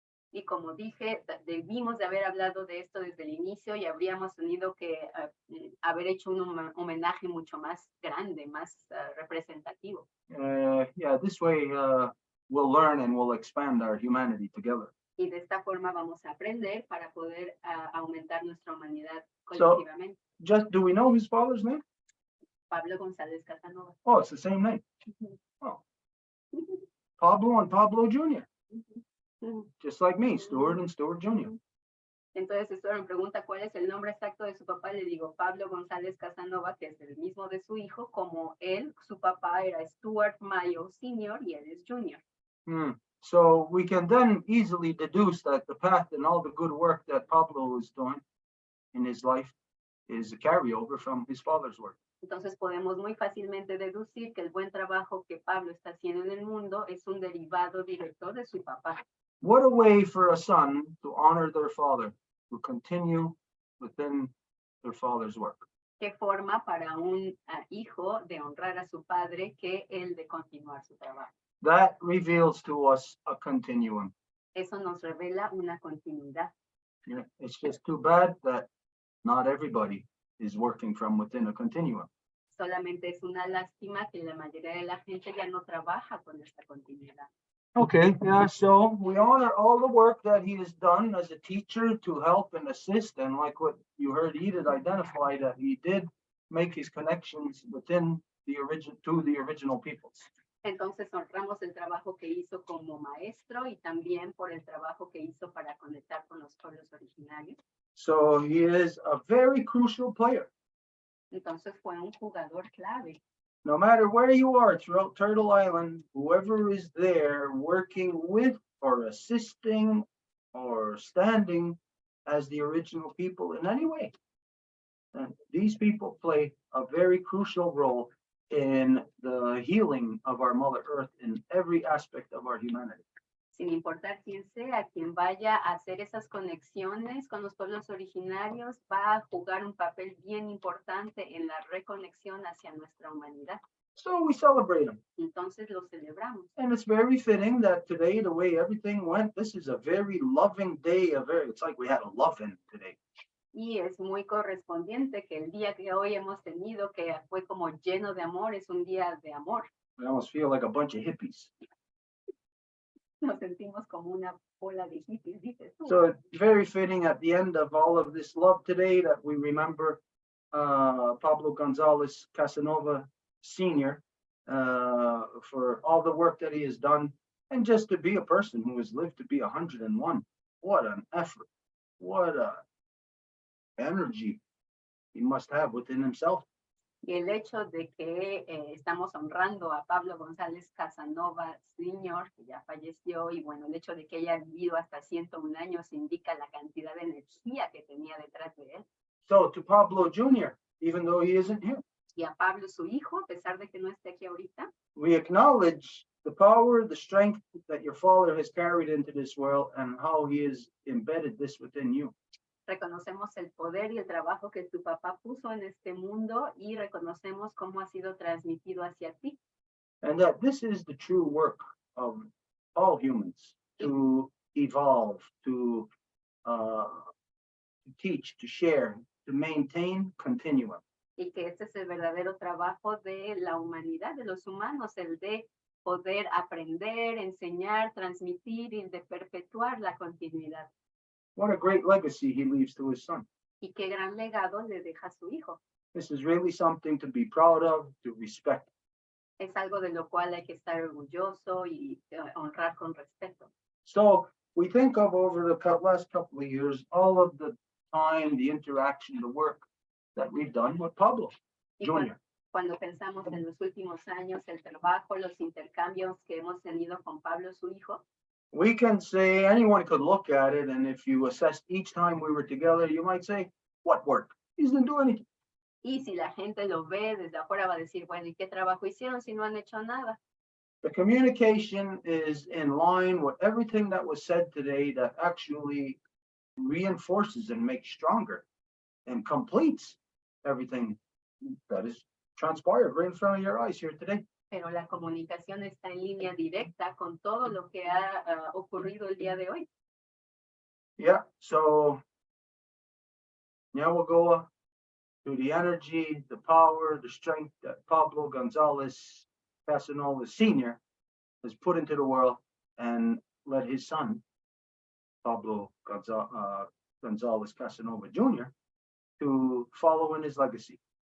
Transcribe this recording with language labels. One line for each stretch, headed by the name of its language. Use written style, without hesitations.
Spanish: Y como dije, debimos de haber hablado de esto desde el inicio y habríamos tenido que haber hecho un homenaje mucho más grande, más representativo.
English: Yeah, this way we'll learn and we'll expand our humanity together.
Spanish: Y de esta forma vamos a aprender para poder aumentar nuestra humanidad
English: So-
Spanish: colectivamente.
English: Just, do we know his father's name? Pablo González Casanova. Oh, it's the same name. Oh, Pablo and Pablo Jr., just like me, Stuart and Stuart Jr.
Spanish: Entonces, esto me pregunta cuál es el nombre exacto de su papá. Le digo Pablo González Casanova, que es el mismo de su hijo, como él, su papá era Stuart Mayo Sr. y él es Junior.
English: So we can then easily deduce that the path and all the good work that Pablo is doing in his life is a carryover from his father's work.
Spanish: Entonces podemos muy fácilmente deducir que el buen trabajo que Pablo está haciendo en el mundo es un derivado directo de su papá.
English: What a way for a son to honor their father, to continue within their father's work.
Spanish: Qué forma para un hijo de honrar a su padre que el de continuar su trabajo.
English: That reveals to us a continuum.
Spanish: Eso nos revela una continuidad.
English: Yeah, it's just too bad that not everybody is working from within a continuum.
Spanish: Solamente es una lástima que la mayoría de la gente ya no trabaja con esta continuidad.
English: Okay, yeah, so we honor all the work that he has done as a teacher to help and assist, and like what you heard Edith identify, that he did make his connections within the original peoples.
Spanish: Entonces honramos el trabajo que hizo como maestro y también por el trabajo que hizo para conectar con los pueblos originarios.
English: So he is a very crucial player.
Spanish: Entonces fue un jugador clave.
English: No matter where you are throughout Turtle Island, whoever is there working with or assisting or standing as the original people in any way, and these people play a very crucial role in the healing of our Mother Earth in every aspect of our humanity.
Spanish: Sin importar quién sea, quien vaya a hacer esas conexiones con los pueblos originarios, va a jugar un papel bien importante en la reconexión hacia nuestra humanidad.
English: So we celebrate them.
Spanish: Entonces lo celebramos.
English: And it's very fitting that today, the way everything went, this is a very loving day. It's like we had a love-in today.
Spanish: Y es muy correspondiente que el día que hoy hemos tenido, que fue como lleno de amor, es un día de amor.
English: We almost feel like a bunch of hippies.
Spanish: Nos sentimos como una bola de hippies, dices tú.
English: So it's very fitting at the end of all of this love today that we remember Pablo González Casanova Sr. For all the work that he has done, and just to be a person who has lived to be 101. What an effort. What a energy he must have within himself.
Spanish: Y el hecho de que estamos honrando a Pablo González Casanova Sr., que ya falleció, y bueno, el hecho de que haya vivido hasta 101 años indica la cantidad de energía que tenía detrás de él.
English: So to Pablo Jr., even though he isn't here,
Spanish: Y a Pablo, su hijo, a pesar de que no esté aquí ahorita,
English: we acknowledge the power, the strength that your father has carried into this world and how he has embedded this within you.
Spanish: reconocemos el poder y el trabajo que tu papá puso en este mundo y reconocemos cómo ha sido transmitido hacia ti.
English: And that this is the true work of all humans, to evolve, to teach, to share, to maintain continuum.
Spanish: Y que este es el verdadero trabajo de la humanidad, de los humanos, el de poder aprender, enseñar, transmitir y de perpetuar la continuidad.
English: What a great legacy he leaves to his son.
Spanish: Y qué gran legado le deja a su hijo.
English: This is really something to be proud of, to respect.
Spanish: Es algo de lo cual hay que estar orgulloso y honrar con respeto.
English: So we think of over the last couple of years, all of the time, the interaction, the work that we've done with Pablo
Spanish: Y Jr. cuando pensamos en los últimos años, el trabajo, los intercambios que hemos tenido con Pablo, su hijo,
English: We can say, anyone could look at it, and if you assessed each time we were together, you might say, what work? He didn't do anything.
Spanish: Y si la gente lo ve desde afuera va a decir, bueno, ¿y qué trabajo hicieron si no han hecho nada?
English: The communication is in line with everything that was said today that actually reinforces and makes stronger and completes everything that is transpired right in front of your eyes here today.
Spanish: Pero la comunicación está en línea directa con todo lo que ha ocurrido el día de hoy.
English: Yeah, so now we'll go to the energy, the power, the strength that Pablo Gonzalez Casanova Sr. has put into the world and let his son, Pablo Gonzalez Casanova Jr., to follow in his legacy.